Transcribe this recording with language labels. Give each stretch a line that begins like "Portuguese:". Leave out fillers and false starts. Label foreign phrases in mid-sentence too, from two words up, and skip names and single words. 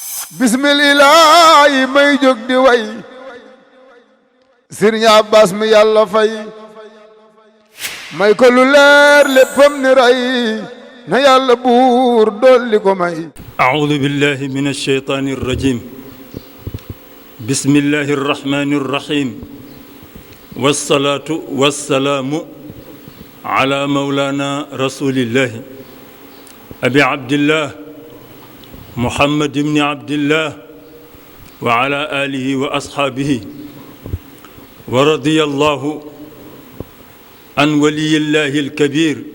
Wolof: bismillaahi may jóg di way Sëriñ Abbas mi yàlla fay may ko lu leer léppam ni ray na yàlla buur dolli ko may.
Arabic: أعوذ بالله من الشيطان الرجيم بسم الله الرحمن الرحيم والصلاة والسلام على مولانا رسول الله أبي عبد الله محمد بن عبد الله وعلى آله وأصحابه ورضي الله عن ولي الله الكبير